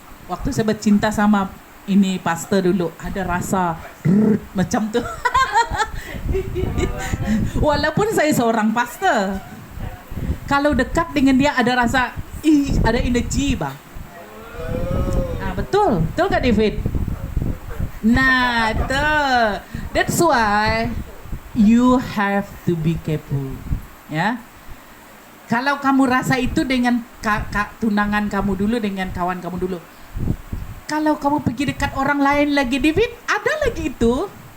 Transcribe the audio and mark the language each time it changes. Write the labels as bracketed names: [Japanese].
[Malay] Waktu saya bercinta sama ini pastor dulu, ada rasa macam tu. Walaupun saya seorang pastor, kalau dekat dengan dia ada rasa, ada energi bang. Betul kan David? [English] Nah, that's why you have to be careful, ya. [Malay] Kalau kamu rasa itu dengan tunangan kamu dulu, dengan kawan kamu dulu. Kalau kamu pergi dekat orang lain lagi, David, ada lagi itu.